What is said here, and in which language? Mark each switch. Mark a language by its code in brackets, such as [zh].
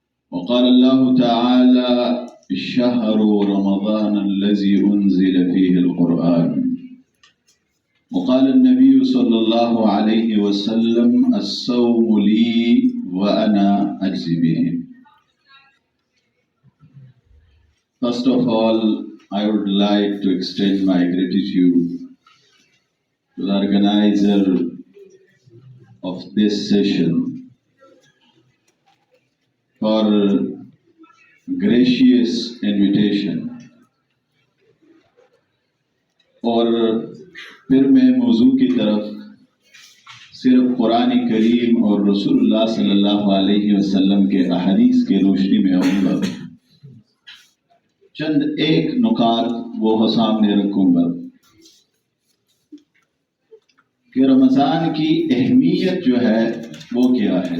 [ar] وقال الله تعالى: الشهر رمضان الذي أنزل فيه القرآن. وقال النبي صلى الله عليه وسلم: الصوم لي وأنا أجزي به. [en] First of all, I would like to extend my gratitude to the organizer of this session for gracious invitation. [ur] اور پھر میں موضوع کی طرف صرف قرآن کریم اور رسول اللہ صلی اللہ علیہ وسلم کے احادیث کے روشنی میں آؤں گا. چند ایک نکات وہ سامنے رکھوں گا کہ رمضان کی اہمیت جو ہے وہ کیا ہے.